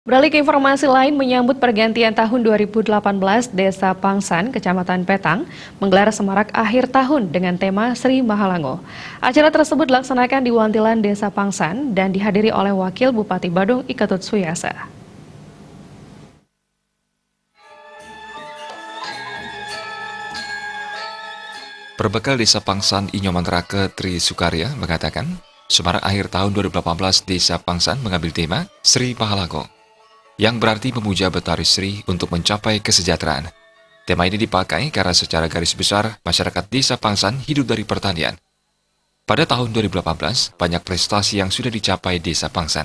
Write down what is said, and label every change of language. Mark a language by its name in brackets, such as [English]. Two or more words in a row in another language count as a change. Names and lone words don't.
[Indonesian] Beralih ke informasi lain, menyambut pergantian tahun 2018, Desa Pangsan, Kecamatan Petang, menggelar semarak akhir tahun dengan tema Sri Mahalango. Acara tersebut dilaksanakan di Wantilan Desa Pangsan dan dihadiri oleh Wakil Bupati Badung Iketut Suyasa. Perbekal Desa Pangsan Inyoman Rake Tri Sukarya mengatakan, semarak akhir tahun 2018 Desa Pangsan mengambil tema Sri Mahalango, yang berarti memuja Betari Sri untuk mencapai kesejahteraan. Tema ini dipakai karena secara garis besar, masyarakat Desa Pangsan hidup dari pertanian. Pada tahun 2018, banyak prestasi yang sudah dicapai Desa Pangsan.